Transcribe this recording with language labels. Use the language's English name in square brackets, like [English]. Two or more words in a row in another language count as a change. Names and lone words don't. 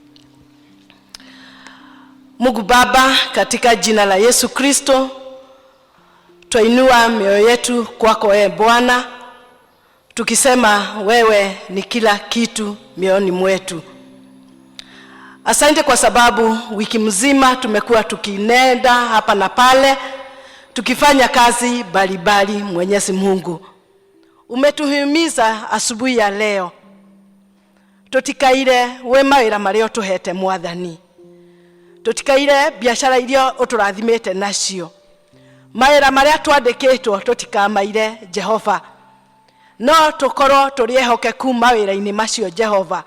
[Swahili] Mungu Baba, katika jina la Yesu Kristo, Twainua mioyo yetu kwako wewe Bwana, tukisema wewe ni kila kitu mioyoni mwetu. Asante kwa sababu wiki mzima tumekuwa tukinenda hapa na pale, tukifanya kazi mbalimbali. Mwenyezi Mungu, umetuhimiza asubuhi ya leo [Kikuyu] tutikaire we mawira maria tuhete Mwathani, tutikaire biashara iria uturathimite nacio, mawira maria twandikitwo tutikamaire Jehova, no tukorwo turiehokeku mawira-ini macio Jehova.